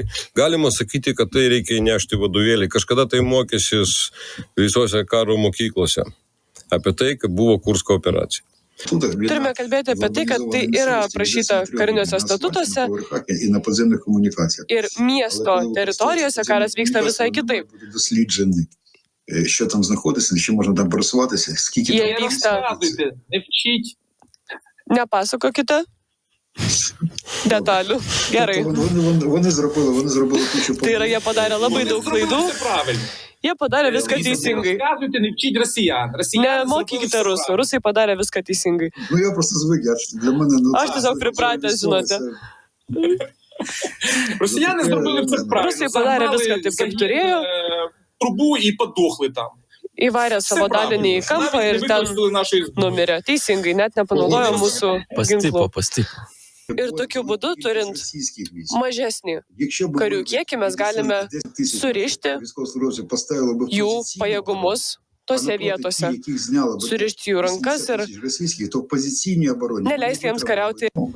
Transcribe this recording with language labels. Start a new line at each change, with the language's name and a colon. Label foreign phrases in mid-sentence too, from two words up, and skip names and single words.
Lithuanian: Galima sakyti, kad tai reikia įnešti vadovėlį. Kažkada tai mokėsis visose karo mokyklose. Apie tai, kad buvo Kursko operacija. Turime kalbėti apie tai, kad tai yra aprašyta kariniuose statutuose ir miesto teritorijose karas vyksta visai kitaip.
Ukrainian: Що там знаходиться, чи можна там пересуватися, скільки
Lithuanian: Jie vyksta. Nepasakokite detalių. Gerai.
Ukrainian: Вони зробили кучу.
Lithuanian: Tai yra, jie padarė labai daug klaidų. Jie padarė viską teisingai. Nemokykite rusų. Rusai padarė viską teisingai.
Ukrainian: Я просто звик, для мене...
Lithuanian: Aš tiesiog pripratęs, žinote.
Ukrainian: Росіяни зробили все правильно.
Lithuanian: Rusai padarė viską taip, kaip turėjo.
Ukrainian: Трубу і подохли там.
Lithuanian: Įvarė savo dalinį į kampą ir ten numirė. Teisingai, net nepanaudojo mūsų ginklų. Ir tokiu būdu, turint mažesnį karių kiekį, mes galime surišti jų pajėgumus tose vietose, surišti jų rankas ir neleisti jiems kariauti.